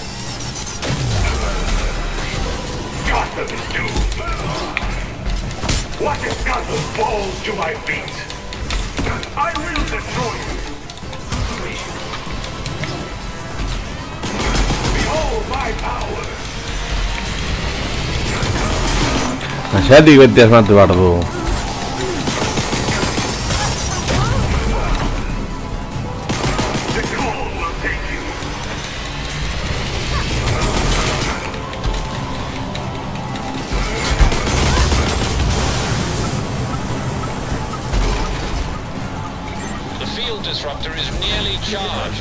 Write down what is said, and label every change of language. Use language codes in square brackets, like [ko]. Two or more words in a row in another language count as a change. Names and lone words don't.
[en] Gotham is doomed. What if Gotham falls to my feet? I will destroy you. Behold my power. [eu] Asiatik beti asmatu behar du. [en] The cold will take you. The field disruptor is nearly charged.